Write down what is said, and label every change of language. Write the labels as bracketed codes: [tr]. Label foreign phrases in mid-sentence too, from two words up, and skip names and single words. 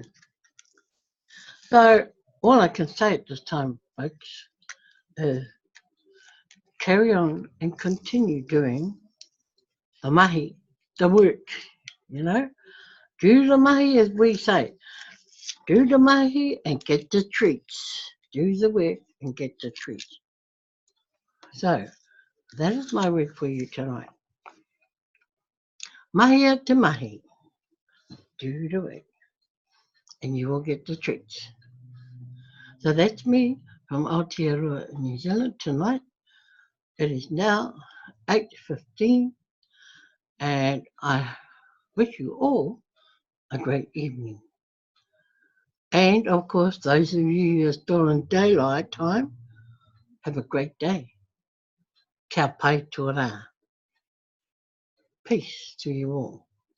[en] So all I can say at this time, folks, is carry on and continue doing the mahi, the work, you know. Do the mahi as we say. Do the mahi and get the treats. Do the work and get the treats. So, that is my word for you tonight. [mi] Mahia te mahi. [en] Do the work and you will get the treats. So that's me from Aotearoa, New Zealand tonight. It is now 8:15 and I wish you all a great evening. And of course, those of you who are still in daylight time, have a great day. [mi] Kia pai tō rā. [en] Peace to you all.